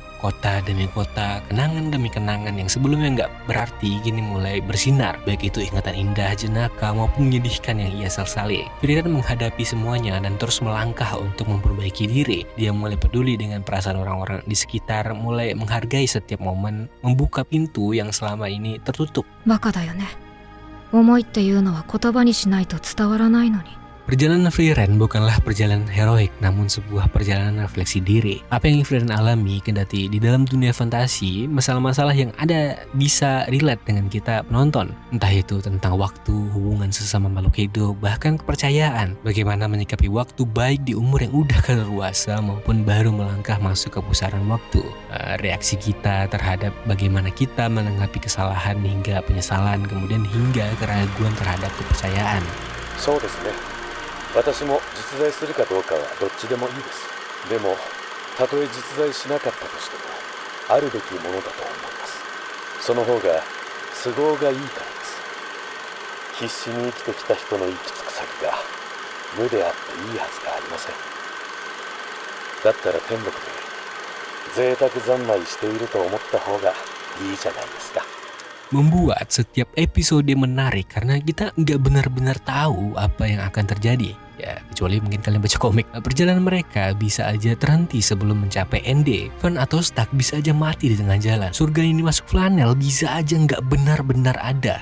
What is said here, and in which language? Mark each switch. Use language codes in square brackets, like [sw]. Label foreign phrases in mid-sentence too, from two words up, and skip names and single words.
[id] Kota demi kota, kenangan demi kenangan yang sebelumnya enggak berarti kini mulai bersinar. Baik itu ingatan indah, jenaka maupun menyedihkan yang ia sesali. Frieren menghadapi semuanya dan terus melangkah untuk memperbaiki diri. Dia mulai peduli dengan perasaan orang-orang di sekitar, mulai menghargai setiap momen, membuka pintu yang selama ini tertutup. [ja] バカだよね。思いっていうのは言葉にしないと伝わらないのに。 [id] Perjalanan Frieren bukanlah perjalanan heroik, namun sebuah perjalanan refleksi diri. Apa yang Frieren alami kendati di dalam dunia fantasi, masalah-masalah yang ada bisa relate dengan kita penonton. Entah itu tentang waktu, hubungan sesama makhluk hidup, bahkan kepercayaan. Bagaimana menyikapi waktu baik di umur yang udah kadaluarsa maupun baru melangkah masuk ke pusaran waktu. Reaksi kita terhadap bagaimana kita menanggapi kesalahan hingga penyesalan, kemudian hingga keraguan terhadap kepercayaan. [ja] そうですね。私も実在するかどうかはどっちでもいいです。でもたとえ実在しなかったとしてもあるべきものだと思います。その方が都合がいいからです。必死に生きてきた人の行き着く先が無であっていいはずがありません。だったら天国で贅沢三昧していると思った方がいいじゃないですか。 [id] Membuat setiap episode menarik karena kita nggak benar-benar tahu apa yang akan terjadi. Ya, kecuali mungkin kalian baca komik. Perjalanan mereka bisa aja terhenti sebelum mencapai end. Fun atau stuck bisa aja mati di tengah jalan. Surga ini masuk flanel bisa aja nggak benar-benar ada.